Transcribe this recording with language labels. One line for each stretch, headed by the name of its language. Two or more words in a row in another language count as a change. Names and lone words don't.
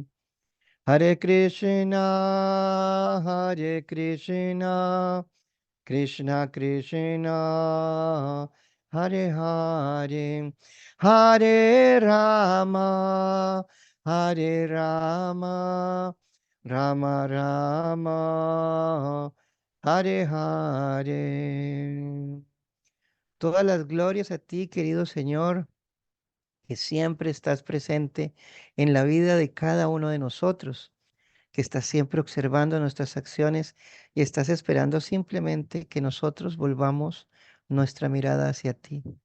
Sanskrit: हरे कृष्ण हरे कृष्ण कृष्ण कृष्ण हरे हरे हरे राम हरे राम राम राम हरे हरे.
Spanish: Todas las glorias a ti, querido Señor, que siempre estás presente en la vida de cada uno de nosotros, que estás siempre observando nuestras acciones y estás esperando simplemente que nosotros volvamos nuestra mirada hacia ti.